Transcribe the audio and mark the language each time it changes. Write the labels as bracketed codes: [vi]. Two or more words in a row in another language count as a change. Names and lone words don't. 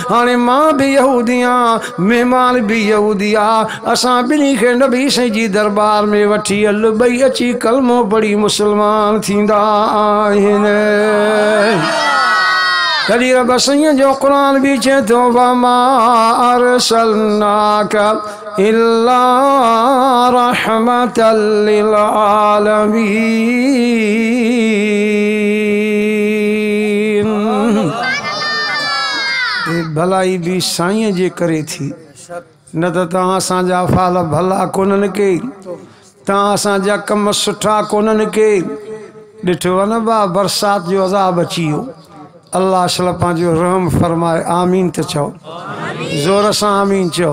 [sd] हाणे मां बि यहूदी आहियां महिमान बि यहूदी आहे। असां ॿिन्ही खे नबी साईं जी दरबार में वठी हल ॿई अची कलमो पढ़ी मुस्लमान थींदा आहिनि। कॾहिं रब साईं जो क़ुरान बि चए थो [ar] وما أرسلناك إلا رحمة للعالمين. [sd] भलाई भी साईं जे करे थी न त तव्हां असांजा फाल भला कोन्हनि के तव्हां असांजा कम सुठा कोन्हनि के। ॾिठो आहे न बा बरसात जो अज़ाब अची वियो अल्लाह शल पंहिंजो रहम फरमाए आमीन त चओ ज़ोर सां आमीन चओ।